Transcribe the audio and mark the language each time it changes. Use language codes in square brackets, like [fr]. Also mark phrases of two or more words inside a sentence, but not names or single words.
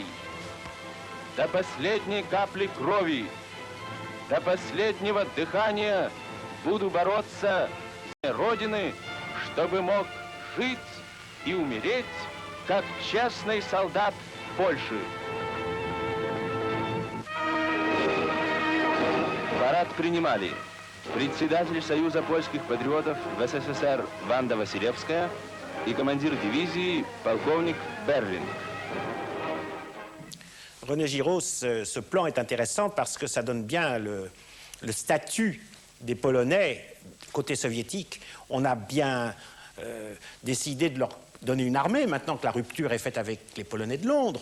[ru] До последней капли крови, до последнего дыхания буду бороться за Родины, чтобы мог жить и умереть, как честный солдат Польши. Парад принимали председатель Союза польских патриотов в СССР Ванда Василевская и командир дивизии полковник Берлин. [fr] René Giraud, ce plan est intéressant parce que ça donne bien le statut des Polonais côté soviétique. On a bien décidé de leur donner une armée, maintenant que la rupture est faite avec les Polonais de Londres.